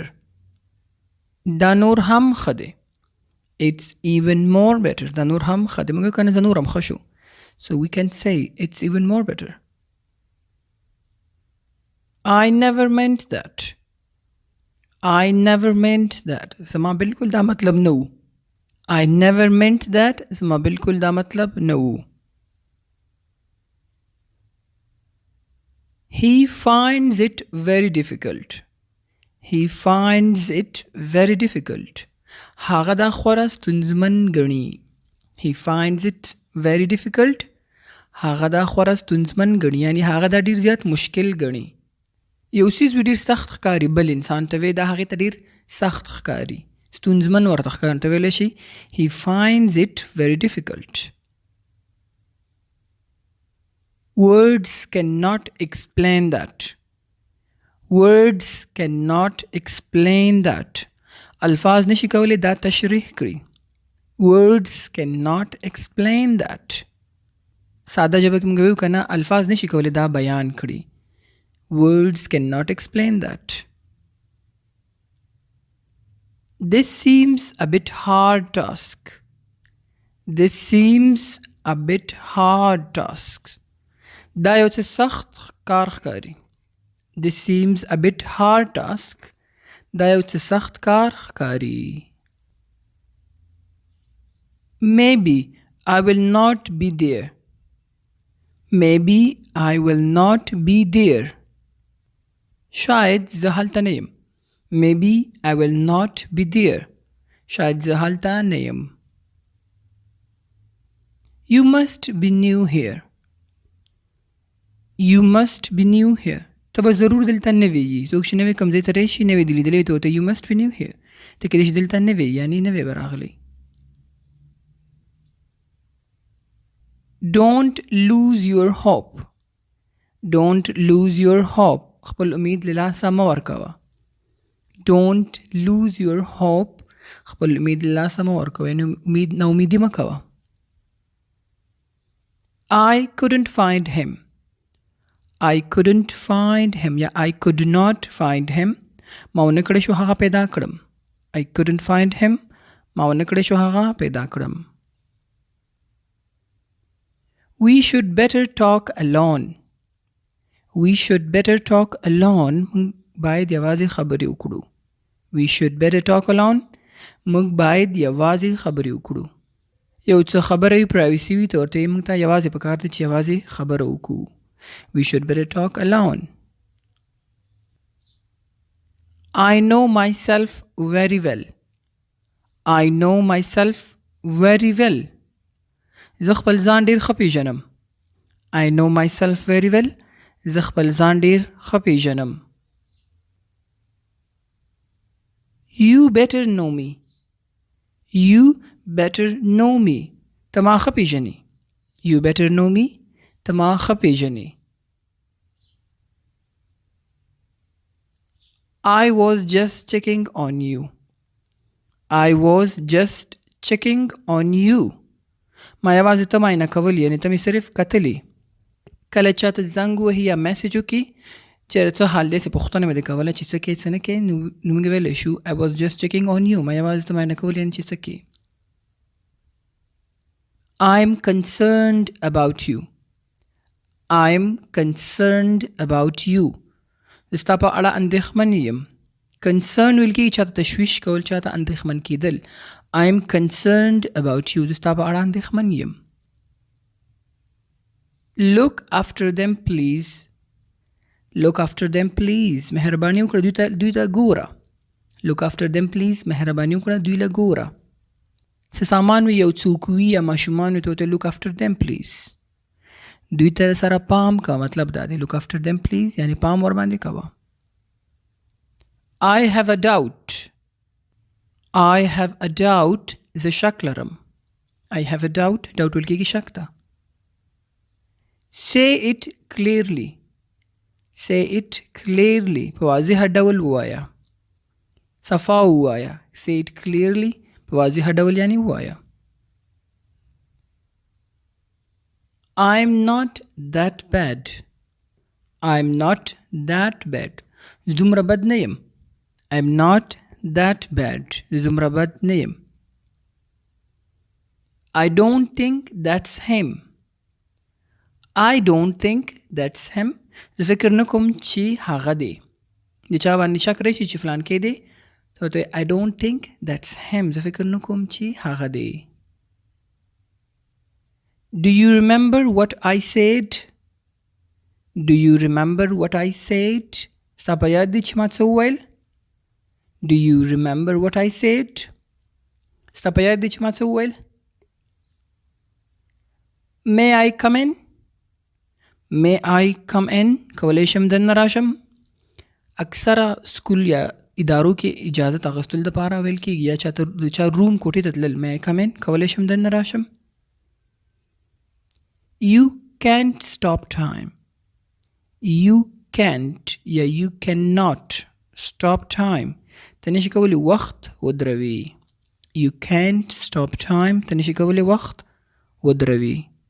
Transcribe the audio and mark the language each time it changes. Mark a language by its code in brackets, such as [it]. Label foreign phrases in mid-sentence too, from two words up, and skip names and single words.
[ps] دا نور هم ښه دی. [en] It's even more better. [ps] دا نور هم ښه دی. موږ کنه دا نور هم ښه شو. [en] So we can say it's even more better. I never meant that. I never meant that. [ps] زما بالکل دا مطلب نه و. [en] I never meant that. [ps] زما بالکل دا مطلب نه و. [en] He finds it very difficult. He finds it very difficult. [ps] هغه دا خورا ستونزمن ګڼي. [en] He finds it very difficult. [ps] هغه دا خورا ستونزمن ګڼي یعنی هغه دا ډیر زیات مشکل ګڼي. یو څیز ډیر سخت ښکاري بل انسان ته وی دا هغې ته ډیر سخت ښکاري ستونزمن ورته ښکاري ته ویلی شي [en] He finds it very difficult. Words cannot explain that. Words cannot explain that. [ps] الفاظ نشي کولی دا تشریح کړي. [en] Words cannot explain that. [ps] ساده ژبه کې موږ ویو که نه الفاظ نشي کولی دا بیان کړي. [en] Words cannot explain that. This seems a bit hard task. This seems a bit hard task. [ps] دا یو څه سخت کار ښکاري. [en] This seems a bit hard task. [ps] دا یو څه سخت کار ښکاري. [en] Maybe I will not be there. Maybe I will not be there. [ps] شاید زه هلته نه یم. [en] Maybe I will not be there. [ps] شاید زه هلته نه یم. [en] You must be new here. You must be new here. [ps] ته به ضرور دلته نوی یې. څوک چې نوی کوم ځای ته راشي نوی دې لیدلی ته ورته [en] You must be new here. [ps] ته کېدای شي دلته نوی یعنې نوی به راغلی. [en] Don't lose your hope. Don't lose your hope. [ps] خپل امید له لاسه مه ورکوه. [en] Don't lose your hope. [ps] خپل امید له لاسه مه ورکوئ، ناامیدي مه کوه. [en] I couldn't find him. I couldn't find him یا I could not find him. [ps] ما ونه کړی شو هغه پیدا کړم. [en] I couldn't find him. [ps] ما ونه کړی شو هغه پیدا کړم. [en] We should better talk alone. We should better talk alone. [ps] موږ باید یوازې خبرې وکړو. [en] We should better talk alone. [ps] موږ باید یوازې خبرې وکړو. یو څه خبره وي پرایوسي وي ته ورته موږ ته یوازې پکار دی چې یوازې خبره وکړو. [en] We should better talk alone. I know myself very well. I know myself very well. [ps] زه خپل ځان ډېر ښه پېژنم. [en] I know myself very well. [ps] زه خپل ځان ډېر ښه پېژنم. [en] You better know me. You better know me. [ps] ته ما ښه پېژنې. [en] You better know me. [ps] ته ما ښه پېژنې. [en] I was just checking on you. I was just checking on you. [ps] ما یوازې ته معاینه کول یعنې ته مې صرف کتلې. کله چاته زنګ وهي یا میسج وکړي چې څه حال دی څه پوښتنه مې دې کوله چې څه کوې څه نه کوې نو موږ ویلی شو [en] I was just checking on you. [ps] ما یوازې ته معاینه کول یعنې چې څه کوې. [en] I'm concerned about you. I'm concerned about you. [ps] زه ستا په اړه اندېښمن یم. concern ویل کېږي چاته تشویش کول چاته اندېښمن کېدل. [en] I'm concerned about you. [ps] زه ستا په اړه اندېښمن یم. [en] Look after them please. Look after them please. [ps] مهرباني وکړه دوی ته ګوره. [en] Look after them please. [ps] مهرباني وکړه دوی له ګوره. څه سامان وي یو څوک وي یا ماشومان وي ته ورته [en] look after them please. [ps] دوی ته سره پام کوه مطلب دا دی [en] look after them please [ps] یعنی پام ورباندې کوه. [en] I have a doubt. I have a doubt. [ps] زه شک لرم. [en] I have a doubt. doubt [ps] ویل کېږي شک ته. [en] Say it clearly. Say it clearly. [ps] په واضح ډول ووایه. صفا ووایه. [en] Say it clearly. [ps] په واضح ډول یعنی ووایه. [en] I'm not that bad. I'm not that bad. [ps] زه دومره بد نه یم. [en] I'm not that bad. [ps] زه دومره بد نه یم. [en] I don't think that's him. I don't think that's him. [ps] زه فکر نه کوم چې هغه دی. د چا باندې شک راشي چې فلان کې دی ته ورته [en] I don't think that's him. [ps] زه فکر نه کوم چې هغه دی. [en] Do you remember what I said? Do you remember what I said? [ps] ستا په یاد دی چې ما څه وویل؟ [en] Do you remember what I said? [ps] ستا په یاد دی چې ما څه وویل؟ [en] May I come in? May I come in? [ps] کولی شم دننه راشم؟ اکثره سکول یا ادارو کې اجازت اخیستلو دپاره ویل کېږي یا چاته د چا روم کوټې ته تلل [en] May I come in? [ps] کولی شم دننه راشم؟ [en] You can't stop time. You can't یا you cannot stop time. [ps] ته نشي کولی وخت ودروي. [en] You can't stop time. [ps] ته نشي کولی وخت ودروي.